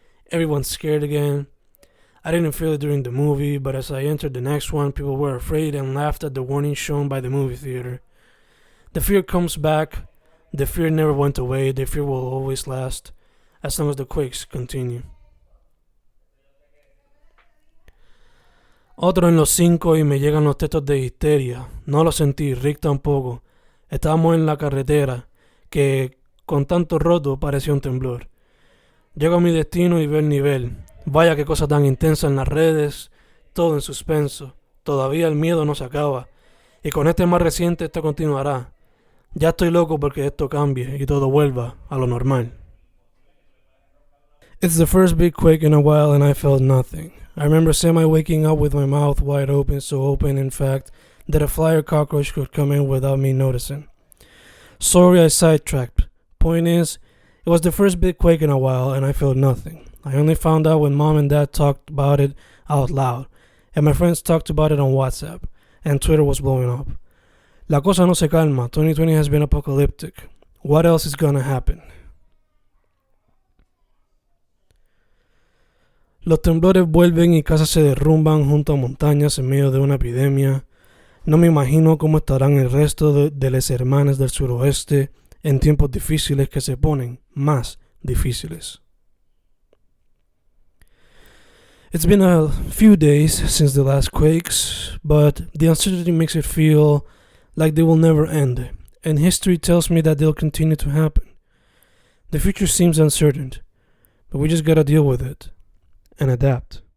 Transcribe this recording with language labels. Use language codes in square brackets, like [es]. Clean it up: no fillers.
[en] Everyone's scared again. I didn't feel it during the movie, but as I entered the next one, people were afraid and laughed at the warning shown by the movie theater. The fear comes back. The fear never went away. The fear will always last, as long as the quakes continue. [es] Otro en los 5 y me llegan los textos de histeria. No lo sentí, Rick tampoco. Estábamos en la carretera, que con tanto roto parecía un temblor. Llego a mi destino y veo el nivel. Vaya qué cosa tan intensa en las redes, todo en suspenso. Todavía el miedo no se acaba. Y con este más reciente esto continuará. Ya estoy loco porque esto cambie y todo vuelva a lo normal. [en] It's the first big quake in a while and I felt nothing. I remember semi-waking up with my mouth wide open, so open in fact that a fly or cockroach could come in without me noticing. Sorry I sidetracked. Point is, it was the first big quake in a while and I felt nothing. I only found out when Mom and Dad talked about it out loud, and my friends talked about it on WhatsApp, and Twitter was blowing up. [es] La cosa no se calma. [en] 2020 has been apocalyptic. What else is gonna happen? [es] Los temblores vuelven y casas se derrumban junto a montañas en medio de una epidemia. No me imagino cómo estarán el resto de las hermanas del suroeste en tiempos difíciles que se ponen más difíciles. [en] It's been a few days since the last quakes, but the uncertainty makes it feel like they will never end, and history tells me that they'll continue to happen. The future seems uncertain, but we just gotta deal with it and adapt.